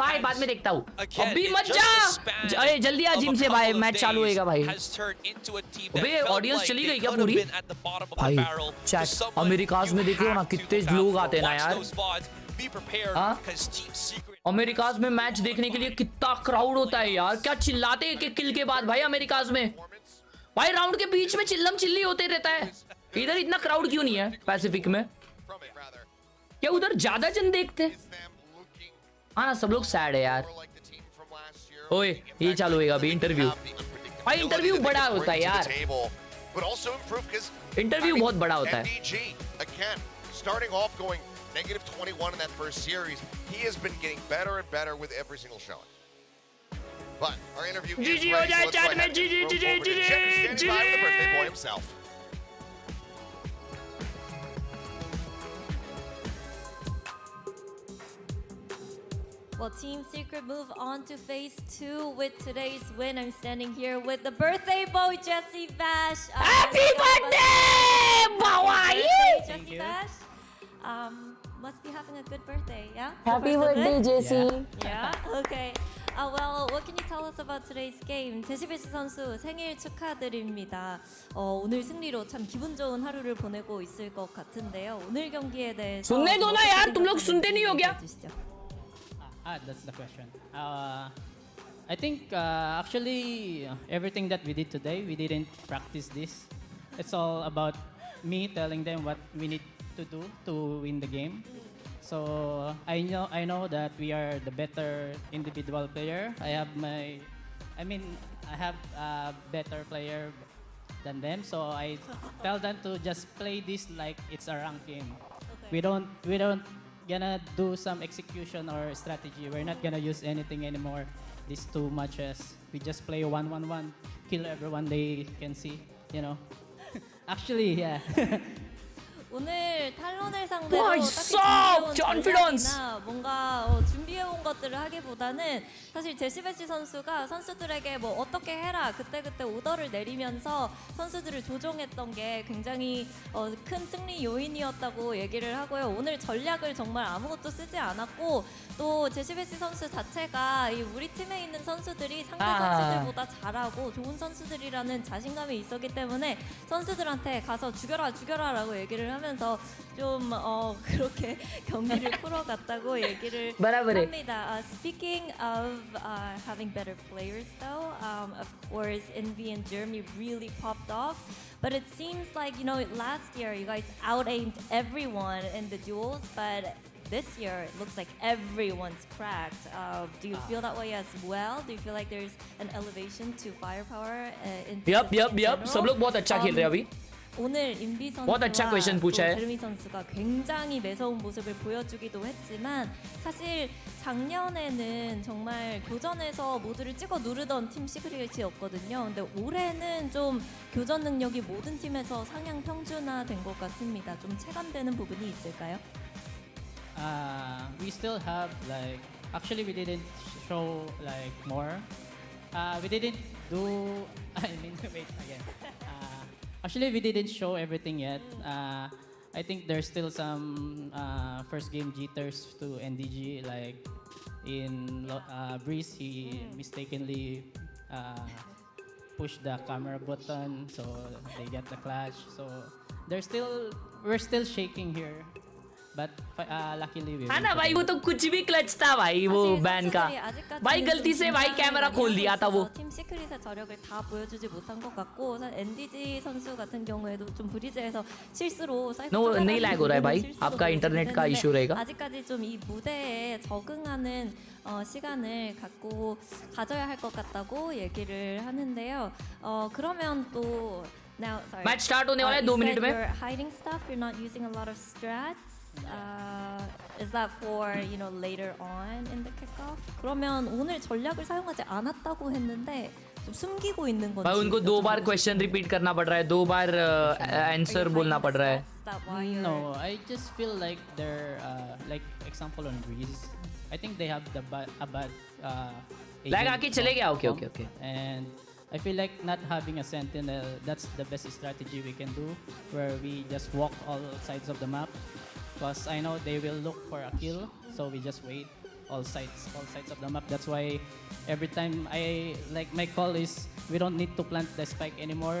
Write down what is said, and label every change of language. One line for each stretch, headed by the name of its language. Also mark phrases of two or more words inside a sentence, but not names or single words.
Hindi: बाय बाद में देखता हूँ.
English: Again,
Hindi: अभी
English: in
Hindi: मत
English: just
Hindi: जा.
English: the span
Hindi: अरे जल्दी आ
English: of
Hindi: जिम
English: a
Hindi: से भाई
English: couple of
Hindi: मैच चालू
English: days
Hindi: होएगा भाई.
English: has turned into a team that
Hindi: अबे
English: felt
Hindi: ऑडियंस
English: like
Hindi: चली
English: they
Hindi: गई क्या
English: could have
Hindi: पूरी?
English: been at the bottom of
Hindi: भाई
English: the barrel. So
Hindi: चैट
English: someone
Hindi: अमेरिकाज में
English: you
Hindi: देखो ना
English: have to
Hindi: कितने
English: look out
Hindi: लोग
English: for.
Hindi: आते हैं ना
English: Watch
Hindi: यार.
English: those VODs. Be prepared
Hindi: हाँ?
English: because Team Secret.
Hindi: अमेरिकाज में मैच देखने के लिए कितना क्राउड होता है यार. क्या चिल्लाते हैं एक किल के बाद भाई अमेरिकाज में. भाई राउंड के बीच में चिल्लम चिल्ली होते रहता है. इधर इतना क्राउड क्यों नहीं है पैसिफिक में? क्या उधर ज्यादा जन देखते हैं? हाँ ना सब लोग सैड है यार. ओए ये चालू होएगा अभी इंटरव्यू. भाई इंटरव्यू बड़ा होता है यार. इंटरव्यू बहुत बड़ा होता है.
English: Again, starting off going -21 in that first series, he has been getting better and better with every single showing. But our interview is GG ready,
Hindi: हो
English: so
Hindi: जाए
English: let's
Hindi: chat
English: go
Hindi: में.
English: ahead and GG move GG over to Jeff, who's standing by with the birthday boy himself. Well, Team Secret move on to phase 2 with today's win. I'm standing here with the birthday boy, Jesse Bash. Happy birthday, Hawaii! Jesse Bash. Must be having a good birthday, yeah? Happy So far, so birthday, good? Jesse. Yeah? Okay. Well, what can you tell us about today's game?
Korean: 제시베시 선수 생일 축하드립니다. 오늘 승리로 참 기분 좋은 하루를 보내고 있을 것 같은데요. 오늘 경기에 대해서
Hindi: सुनने दो ना यार तुम लोग सुनते नहीं हो क्या?
English: That's the question. I think actually everything that we did today, we didn't practice this. It's all about me telling them what we need to do to win the game. So I know that we are the better individual player. I have a better player than them. So I tell them to just play this like it's a ranked game. We don't gonna do some execution or strategy. We're not gonna use anything anymore. These 2 matches, we just play 1-1-1, kill everyone they can see. You know. Actually, yeah.
Korean: 오늘 탈론을 상대로 와, 딱히 있어! 준비해온 전략이나 뭔가 준비해온 것들을 하기보다는 사실 제시베시 선수가 선수들에게 뭐 어떻게 해라 그때그때 오더를 내리면서 선수들을 조종했던 게 굉장히 큰 승리 요인이었다고 얘기를 하고요. 오늘 전략을 정말 아무것도 쓰지 않았고 또 제시베시 선수 자체가 우리 팀에 있는 선수들이 상대 선수들보다 잘하고 좋은 선수들이라는 자신감이 있었기 때문에 선수들한테 가서 죽여라라고 얘기를 하면서 좀 그렇게 경기를 풀어갔다고 얘기를 합니다.
English: Speaking of having better players though, of course Envy and Jeremy really popped off. But it seems like, last year you guys out-aimed everyone in the duels, but this year it looks like everyone's cracked. Do you feel that way as well? Do you feel like there's an elevation to firepower in Yup.
Hindi: सब लोग बहुत अच्छा खेल रहे हैं अभी.
Korean: 오늘 인비
Hindi: बहुत अच्छा
Korean: 선수와
Hindi: क्वेश्चन
Korean: 또
Hindi: पूछा है.
Korean: 제르미 선수가 굉장히 매서운 모습을 보여주기도 했지만 사실 작년에는 정말 교전에서 모두를 찍어 누르던 팀 시크릿이었거든요. 근데 올해는 좀 교전 능력이 모든 팀에서 상향 평준화된 것 같습니다. 좀 체감되는 부분이 있을까요?
English: We still have actually we didn't show more. We didn't do. Wait again. Actually, we didn't show everything yet. I think there's still some first game jitters to NDG. Like in Breeze, he mistakenly push the camera button, so they get the clash. So we're still shaking here, but luckily we.
Hindi: है ना भाई, वो तो कुछ भी क्लच था भाई वो बैन का. भाई गलती से भाई कैमरा खोल दिया था वो.
Korean: 팀 시크릿의 저력을 다 보여주지 못한 것 같고, NDG 선수 같은 경우에도 좀 브리즈에서 실수로 사이퍼
Hindi: No, नहीं lag हो रहा है भाई. आपका इंटरनेट का इशू रहेगा.
Korean: 아직까지 좀 이 무대에 적응하는 시간을 가져야 할 것 같다고 얘기를 하는데요. 그러면 또
English: now sorry. match start
Hindi: होने वाला है 2 मिनट में.
English: You're hiding stuff. You're not using a lot of strats. Is that for later on in the kickoff?
Korean: 그러면 오늘 전략을 사용하지 않았다고 했는데 좀 숨기고 있는 건지.
Hindi: भाई उनको 2 बार
English: question repeat
Hindi: करना पड़ रहा है, 2 बार आंसर बोलना पड़ रहा है.
English: No, I just feel like they're like example on Breeze. I think they have a bad
Hindi: लैग आके चले गया.
English: Okay. And I feel like not having a sentinel, that's the best strategy we can do, where we just walk all sides of the map. Because I know they will look for a kill, so we just wait all sides of the map. That's why every time my call is we don't need to plant the spike anymore.